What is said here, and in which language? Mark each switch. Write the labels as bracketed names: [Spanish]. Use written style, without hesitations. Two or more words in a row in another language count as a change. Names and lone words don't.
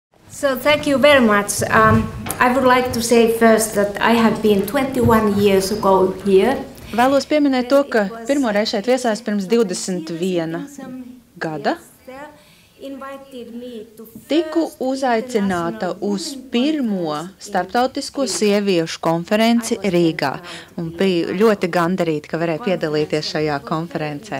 [English] So thank you very much. I would like to say first that I have been 21 years ago here. [Latvian] Vēlos pieminēt to, ka pirmoreiz šeit viesājos pirms 21 gada. Tiku uzaicināta uz pirmo starptautisko sieviešu konferenci Rīgā un biju ļoti gandarīta, ka varēju piedalīties šajā konferencē.